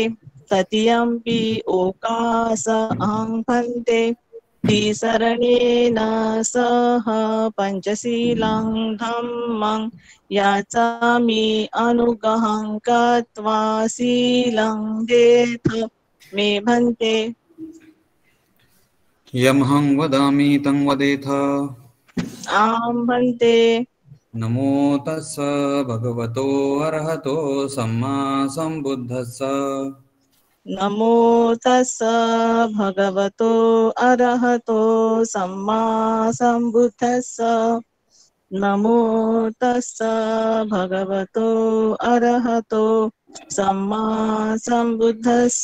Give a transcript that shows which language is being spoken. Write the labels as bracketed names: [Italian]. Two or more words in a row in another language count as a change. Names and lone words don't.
[Pali] तृतीयंपि ओकास अहं भन्ते त्रिसरणेन सह पंचशीलं धम्मं याचामि अनुग्रहं कृत्वा शीलं देथ मे भन्ते। यमहं वदामि तं वदेथ। आं भन्ते। नमो तस्स भगवतो अरहतो सम्मा सम्बुद्धस्स। नमो तस्स भगवतो अरहतो सम्मा सम्बुद्धस्स। नमो तस्स भगवतो अरहतो सम्मा सम्बुद्धस्स।